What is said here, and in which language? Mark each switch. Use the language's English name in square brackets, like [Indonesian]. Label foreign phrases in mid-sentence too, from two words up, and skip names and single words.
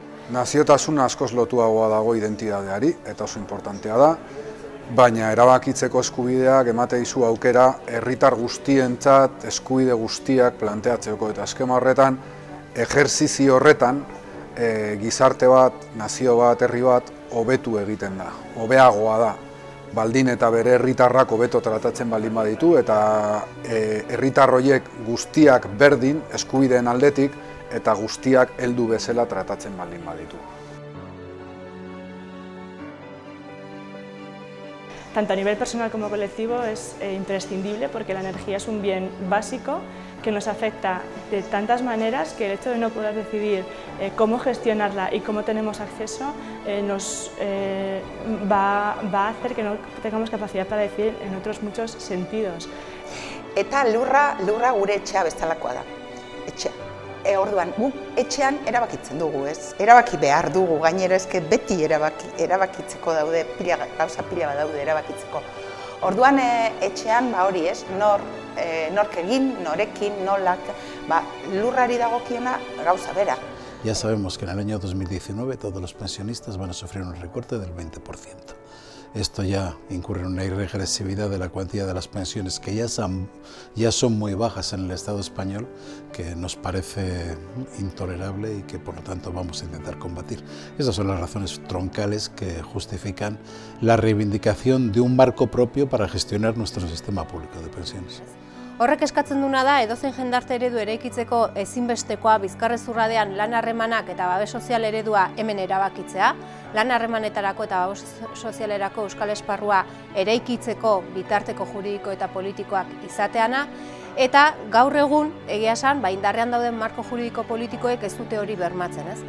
[Basque] Naziotasuna askoz lotuagoa dago identitateari, eta oso importantea da, baina erabakitzeko eskubideak emate dizu aukera herritar guztientzat eskubide guztiak planteatzeko, eta eskema horretan, ejerzizio horretan, gizarte bat, nazio bat, herri bat, hobetu egiten da, hobeagoa da. Baldin eta bere herritarrak hobeto tratatzen baldin baditu, eta herritar horiek guztiak berdin, eskubideen aldetik, eta guztiak heldu bezala tratatzen baldin baditu. [Spanish] Tanto a nivel personal como colectivo es imprescindible porque la energía es un bien básico que nos afecta de tantas maneras que el hecho de no poder decidir cómo gestionarla y cómo tenemos acceso nos va a hacer que no tengamos capacidad para decidir en otros muchos sentidos. [Basque] Eta lurra gure etxea bezalakoa da. Etxea. Orduan, gu etxean erabakitzen dugu, ez? Erabaki behar dugu, gainera eske beti erabakitzeko daude, gauza pila bat daude erabakitzeko. Orduan etxean hori, ez? Nork egin, norekin, nolak, lurrari dagokiona gauza bera. [Spanish] Ya sabemos que en el año 2019 todos los pensionistas van a sufrir un recorte del 20%. Esto ya incurre en una irregresividad de la cuantía de las pensiones que ya son muy bajas en el Estado español, que nos parece intolerable y que por lo tanto vamos a intentar combatir. Esas son las razones troncales que justifican la reivindicación de un marco propio para gestionar nuestro sistema público de pensiones. [Basque] Horrek eskatzen duna da, edozein jendarte eredu eraikitzeko ezinbestekoa Bizkarrezurradean lan harremanak eta babes sozial eredua hemen erabakitzea, lan harremanetarako eta babes sozialerako euskal esparrua eraikitzeko bitarteko juridiko eta politikoak izateana, eta gaur egun, egia esan, indarrean dauden marko juridiko politikoek ez dute hori bermatzen, ez?